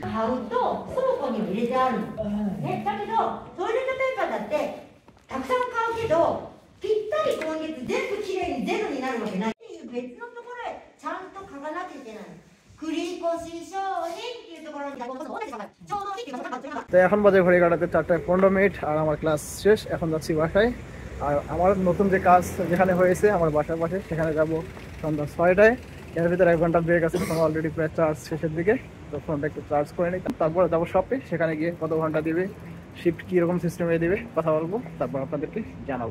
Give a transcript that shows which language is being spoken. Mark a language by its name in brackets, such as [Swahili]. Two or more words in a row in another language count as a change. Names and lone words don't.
[Japanese] 買うと倉庫にも入れてあるの。ね、だけどトイレットペーパーだってたくさん買うけどぴったり今月全部きれいにゼロになるわけないっていう別のところへちゃんと書かなきゃいけない。繰越商品っていうところにちょうどいいっていうか [Bangla] তো এখন বাজে ঘড়ি কাটাতে 4:15 আর আমার ক্লাস শেষ। এখন যাচ্ছি বাসায়। আর আমার নতুন যে কাজ যেখানে হয়েছে আমার বাসার পাশে সেখানে যাব সন্ধ্যা 6টায়। এর ভিতরে 1 ঘন্টা ব্রেক আছে, [English] phone already [Bangla] প্রায় চার্জ শেষের দিকে। তো ফোনটা একটু চার্জ করে নিই, তারপরে যাবো শপে। সেখানে গিয়ে কত ঘন্টা দিবে, শিফট কীরকম সিস্টেমে দিবে কথা বলবো, তারপর আপনাদেরকে জানাবো।